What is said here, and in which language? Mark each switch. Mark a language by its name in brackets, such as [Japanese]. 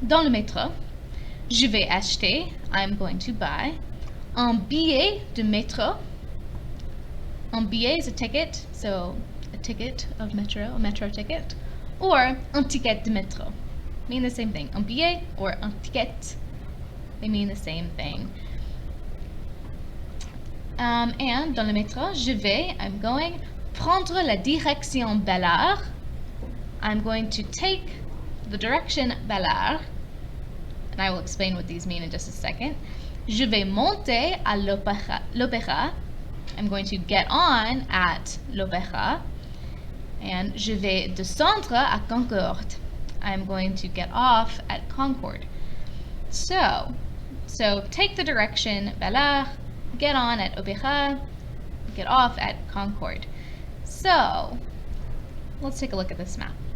[French] Dans le métro, je vais acheter, [English] I'm going to buy, [French] un billet de métro. [English] Un billet is a ticket, so a ticket of metro, a metro ticket, or [French] un ticket de métro. [English] Mean the same thing. Un billet or un ticket, they mean the same thing. [French] And dans le métro, je vais, [English] I'm going, [French] prendre la direction Bel-Art. [English] I'm going to take the direction Bel-Art, and I will explain what these mean in just a second. [French] Je vais monter à l'opéra. [English] I'm going to get on at l'opéra. [French] And je vais descendre à Concorde. [English] I'm going to get off at Concorde. So take the direction Bel-Art, get on at Opéra, get off at Concorde. So, let's take a look at this map.